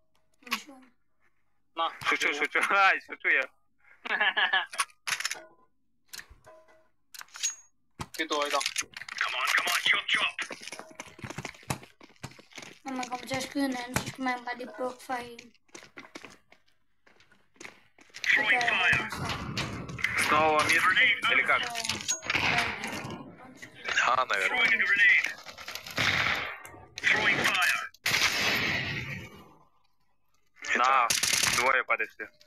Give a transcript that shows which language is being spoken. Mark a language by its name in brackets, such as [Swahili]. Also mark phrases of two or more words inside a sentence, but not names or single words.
[Russian] На. Шучу. Ай, шучу я. Иду, иду. [Danish] Når man kommer til at skyde en anden, så skal man bare lige bukke for hende. [Russian] Снова мид? Или как? А, наверное. На, двое подошли.